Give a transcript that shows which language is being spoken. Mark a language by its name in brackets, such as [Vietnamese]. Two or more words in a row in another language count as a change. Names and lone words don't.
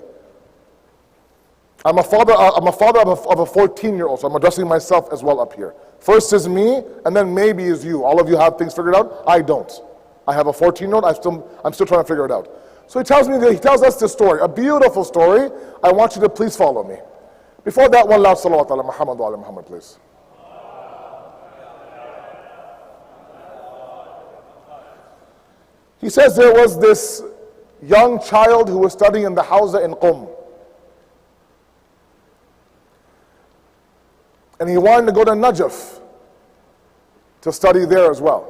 [English] I'm a father of a 14-year-old, so I'm addressing myself as well up here. First is me, and then maybe is you. All of you have things figured out. I don't. I have a 14-year-old. I'm still trying to figure it out. So he tells us this story, a beautiful story. I want you to please follow me. Before that, one loud salawat [Arabic] على محمد وعلى محمد, [English] please. He says there was this young child who was studying in the Hawza in Qum. And he wanted to go to Najaf to study there as well.